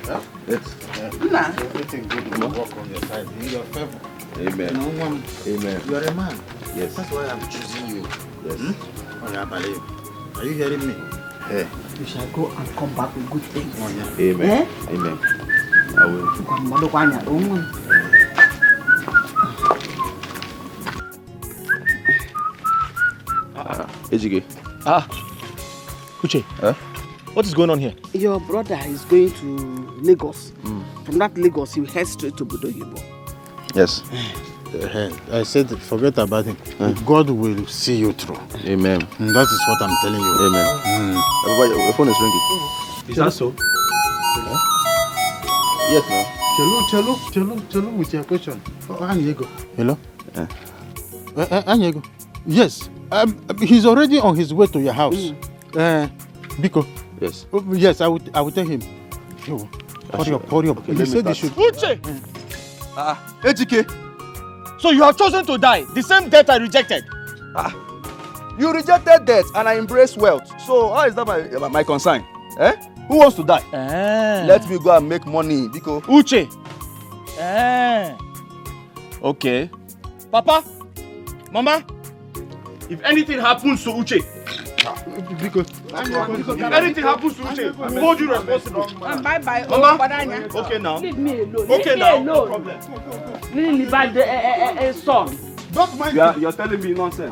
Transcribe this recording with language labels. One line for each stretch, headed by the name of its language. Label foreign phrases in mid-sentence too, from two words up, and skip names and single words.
English: Everything good will work on your side. In your favor. Amen. Amen. You are a man. Yes. That's why I'm choosing you. Yes. Are you hearing me? You shall go and come back with good things. Amen. Amen. I will. Ejike. Uche. What is going on here? Your brother is going to Lagos. From that Lagos, he will head straight to Budoyibo. Yes. I said, forget about him. God will see you through. Amen. And that is what I'm telling you. Amen. Everybody, your phone is ringing. Is that so? Yes, ma'am. Chalo with your question. Ini Edo. Hello? Ini Edo. Yes. He's already on his way to your house. Biko. Yes. Yes, I will tell him. Hurry up. Okay, he said he should. Uche! Ejike! So you have chosen to die, the same death I rejected. You rejected death and I embraced wealth. So how is that my concern? Who wants to die? Let me go and make money, Biko. Uche! Okay. Papa, Mama, if anything happens to Uche, Because if anything happens to Uche, we hold you responsible. Bye-bye. Mama, okay now. Leave me alone. Okay now, no problem. Really bad son. don't mind. You're telling me nonsense.